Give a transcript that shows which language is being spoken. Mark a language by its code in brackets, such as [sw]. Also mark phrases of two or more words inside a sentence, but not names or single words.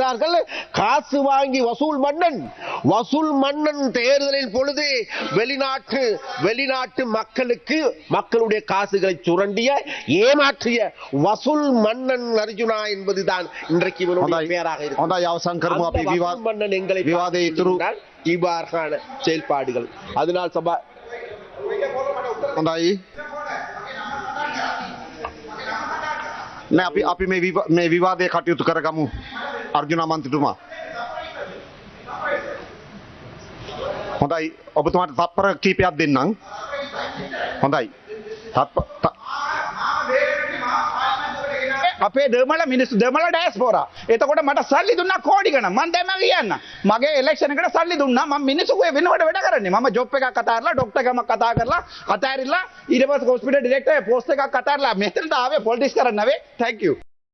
[ta] காசு வாங்கி வசூல் மன்னன் மன்னன் வசூல் மன்னன் தேர்தலின் பொழுது வெளிநாட்டு மக்களுடைய காசுகளை சுரண்டிய ஏமாற்றிய வசூல் மன்னன் அர்ஜுனா என்பதுதான் இன்றைக்கு இவனுடைய பெயராக இருக்கு. [si] හොඳයි අවසන් කරමු අපි [ta] வசூல் மன்னன் எங்களை [si] විවාදයේ ඉතුරු [ta] இவ்வாறான செயல்பாடுகள் அதனால் சபா [si] හොඳයි නෑ අපි මේ විවාදය කටයුතු කරගමු අර්ජුන මන්ත්‍රීතුමා හොඳයි ඔබතුමාට තත්පර කීපයක් දෙන්නම් හොඳයි අපේ දෙමළ මිනිස්සු දෙමළ ඩයස්පෝරා. එතකොට මට සල්ලි දුන්නා කෝටි ගණන්. මම දැන් කියන්න. මගේ ඉලෙක්ෂන් එකට සල්ලි දුන්නා. මම මිනිස්සුගේ වෙනවට වැඩ කරන්නේ. මම ජොබ් එකක් අතාරලා ડોක්ටර් ගමක් කතා කරලා අතාරිලා ඊට පස්සේ [en] hospital director post [si] එකක් අතාරලා මෙතනට ආවේ පොලිටික්ස් කරන්න නෙවෙයි. [en] Thank you.